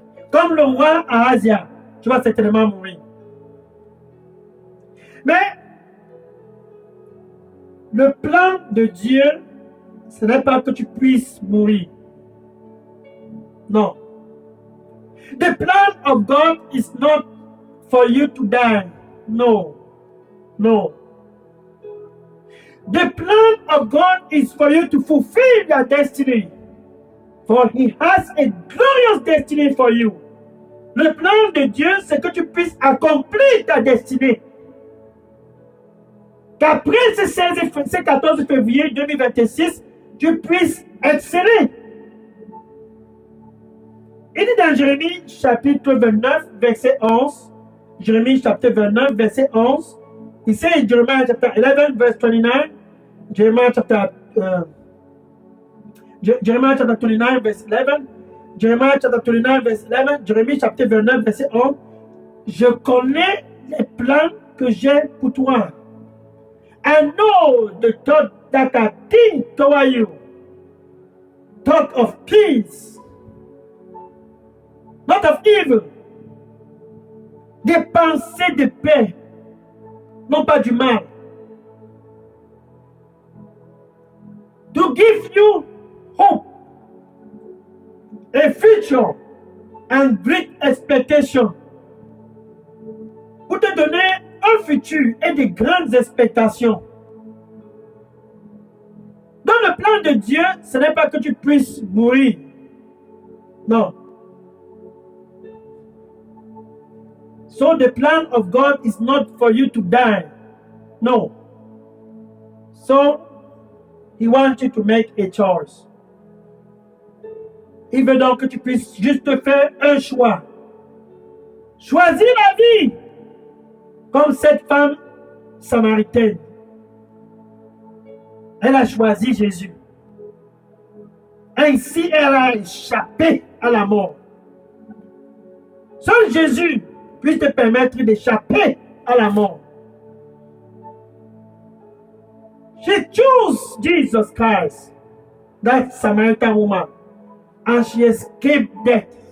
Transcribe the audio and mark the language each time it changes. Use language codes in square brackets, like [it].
[fr] Comme le roi Ahazia, tu vas certainement mourir. Mais le plan de Dieu, ce n'est pas que tu puisses mourir. [en] No. The plan of God is not for you to die. No. No. The plan of God is for you to fulfill your destiny. For he has a glorious destiny for you. [fr] Le plan de Dieu, c'est que tu puisses accomplir ta destinée. Qu'après ce 14 février 2026, tu puisses exceller. Il dit dans Jérémie chapitre 29, verset 11, Jérémie chapitre 29, verset 11, il [en] says in Jeremiah chapter 11, verse 29, Jeremiah chapter 29, verse 11, [fr] Jeremiah chapter 29, verse 11, Jérémie chapitre 29, verset 11, je connais les plans que j'ai pour toi. [en] I know the thought that I think toward you. Thought of peace, not of evil. [fr] Des pensées de paix, non pas du mal. [en] To give you hope, a future, and great expectation. [fr] Pour te donner un futur et de grandes expectations. Dans le plan de Dieu, ce n'est pas que tu puisses mourir. Non. [en] So the plan of God is not for you to die. No. So He wants you to make a choice. [fr] Il veut donc que tu puisses juste faire un choix. Choisis la vie. Comme cette femme samaritaine. Elle a choisi Jésus. Ainsi, elle a échappé à la mort. Seul Jésus puisse te permettre d'échapper à la mort. [en] She chose Jesus Christ, that Samaritan woman, and she escaped death.